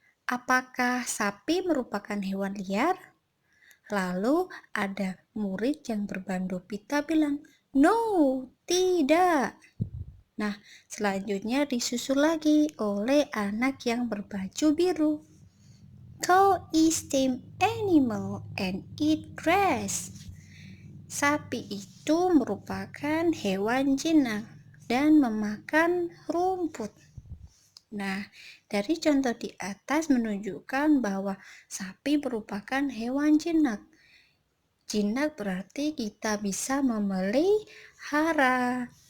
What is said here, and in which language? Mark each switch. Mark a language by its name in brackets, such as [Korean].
[Indonesian] Apakah sapi merupakan hewan liar? Lalu ada murid yang berbando pita bilang, "No, tidak." Nah, selanjutnya disusul lagi oleh anak yang berbaju biru. [English] Cow is tame animal and eat grass. [Indonesian] Sapi itu merupakan hewan jinak dan memakan rumput. Nah, dari contoh di atas menunjukkan bahwa sapi merupakan hewan jinak. Jinak berarti kita bisa memelihara.